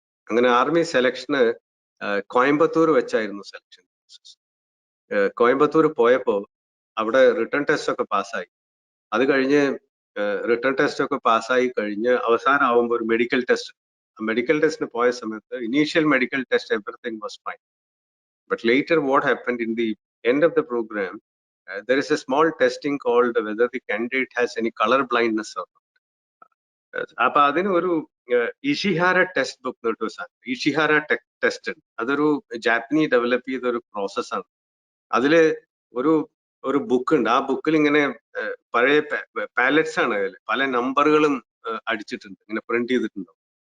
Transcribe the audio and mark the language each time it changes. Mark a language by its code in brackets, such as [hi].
[ml] അങ്ങനെ ആർമി സെലക്ഷന് കോയമ്പത്തൂർ വെച്ചായിരുന്നു സെലക്ഷൻ. കോയമ്പത്തൂർ പോയപ്പോ അവിടെ റിട്ടേൺ ടെസ്റ്റ് ഒക്കെ പാസ്സായി. അത് കഴിഞ്ഞ് റിട്ടേൺ ടെസ്റ്റ് ഒക്കെ പാസ്സായി കഴിഞ്ഞ് അവസാനം ആവുമ്പോൾ ഒരു മെഡിക്കൽ ടെസ്റ്റ്. മെഡിക്കൽ ടെസ്റ്റിന് പോയ സമയത്ത് initial medical test [en] Everything was fine. But later what happened in the end of the program, there is a small testing called whether the candidate has any color blindness or not. [ml] അപ്പൊ അതിന് ഒരു Ishihara test book എന്ന് പറഞ്ഞ സാധനം, Ishihara test. അതൊരു Japanese develop ചെയ്ത ഒരു പ്രോസസ്സാണ്. അതില് ഒരു ബുക്ക് ഉണ്ട്. ആ ബുക്കിൽ ഇങ്ങനെ പഴയ പാലറ്റ്സ് ആണ്, അതിൽ പല നമ്പറുകളും അടിച്ചിട്ടുണ്ട്, ഇങ്ങനെ പ്രിന്റ് ചെയ്തിട്ടുണ്ടാവും.